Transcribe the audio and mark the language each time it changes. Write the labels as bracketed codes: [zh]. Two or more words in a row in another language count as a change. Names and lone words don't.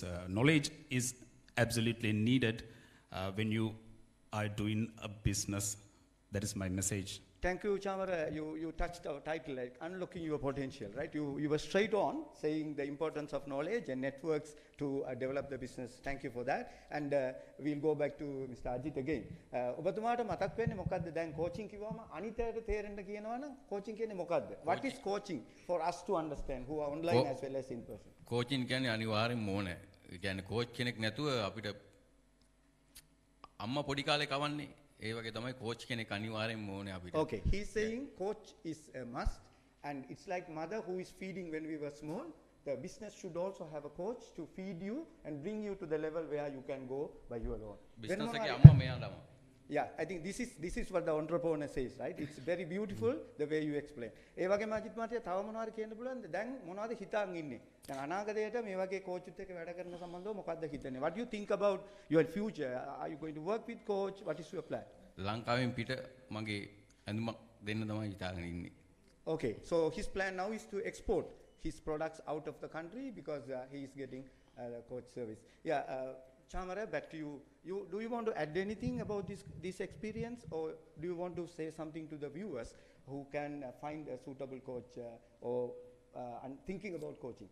[en] Knowledge is absolutely needed when you are doing a business. That is my message. Thank you, Chamara. You touched our title, like unlocking your potential, right? You were straight on saying the importance of knowledge and networks to develop the business. Thank you for that. And we'll go back to Mr. Ajit again. [si] ඔබතුමාට මතක් වෙන්නේ මොකද්ද? දැන් coaching කිව්වම අනිතයට තේරෙන්න කියනවා නම් coaching කියන්නේ මොකද්ද? [en] What is coaching for us to understand who are online as well as in person? [si] කෝචින් කියන්නේ අනිවාර්යෙන්ම ඕනේ. ඒ කියන්නේ කෝච් කෙනෙක් නැතුව අපිට අම්මා පොඩි කාලේ කවන්නේ ඒ වගේ තමයි coach කෙනෙක් අනිවාර්යෙන්ම ඕනේ අපිට. [en] Okay, he's saying coach is a must, and it's like mother who is feeding when we were small. The business should also have a coach to feed you and bring you to the level where you can go by your own. [si] Business එකේ අම්මා මෙයා තමයි. [en] Yeah, I think this is what the entrepreneur says, right? It's very beautiful the way you explain. [si] ඒ වගේම අජිත් මහත්තයා තව මොනවද කියන්න පුළුවන්ද? දැන් මොනවද හිතාන් ඉන්නේ? දැන් අනාගතයට මේ වගේ coach එකක් වැඩ කරන සම්බන්ධව මොකක්ද හිතන්නේ? [en] What do you think about your future? Are you going to work with coach? What is your plan? [si] ලංකාවෙන් පිට මගේ ඇඳුමක් දෙන්න තමයි හිතාගෙන ඉන්නේ. [en] Okay, so his plan now is to export his products out of the country because he is getting the coach service. Yeah, Chamara, back to you. Do you want to add anything about this experience, or do you want to say something to the viewers who can find a suitable coach or thinking about coaching?